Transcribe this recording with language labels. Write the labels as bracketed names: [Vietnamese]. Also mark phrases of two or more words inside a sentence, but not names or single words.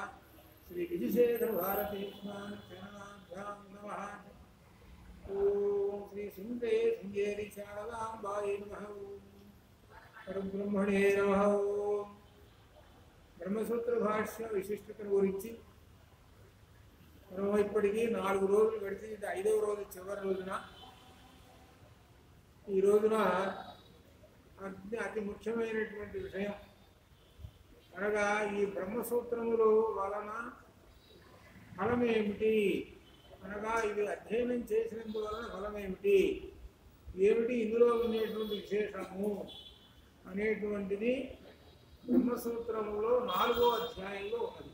[Sanskrit] श्री विजयशेखर भारती स्वामी चरणाभ्यां नमः। ओम श्री सुंदे सुंदेरी शारदांबायै नमः। परब्रह्मणे नमः। ब्रह्मसूत्र भाष्य [Telugu] विशिष्टతను గురించి మనం ఇప్పటికి 4 రోజులు గడిచి ఇది 5వ రోజు చివరి రోజున ఈ రోజున అతి ముఖ్యమైనటువంటి విషయం అనగా ఈ బ్రహ్మసూత్రములు వలన ఫలం ఏమిటి అనగా ఇది అధ్యయనం చేసినందువలన ఫలం ఏమిటి ఏమిటి ఇందులో ఉండేటువంటి విశేషము అనేటువంటిది బ్రహ్మసూత్రములో 4వ అధ్యాయంలో ఉన్నది.